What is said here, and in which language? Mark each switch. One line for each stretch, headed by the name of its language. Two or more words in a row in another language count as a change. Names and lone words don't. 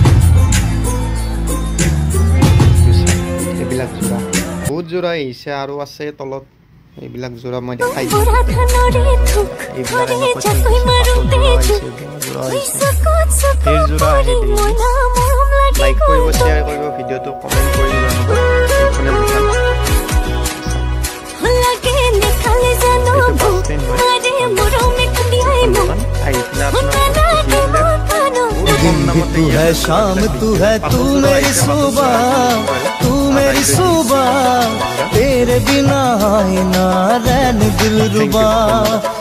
Assamese: এইবিলাক জোৰা বহুত জোৰা আহিছে, আৰু আছে তলত। এইবিলাক জোৰা মই দেখাই দিছোঁ। এইবিলাক লাইক কৰিব, শ্বেয়াৰ কৰিব, ভিডিঅ'টো কমেণ্ট কৰি জনাব। এইখনে দোকান।
Hindi: तू है शाम, तू है तू मेरी सुबह, तू मेरी सुबह, तेरे बिना आए ना रैन दिल रुबा।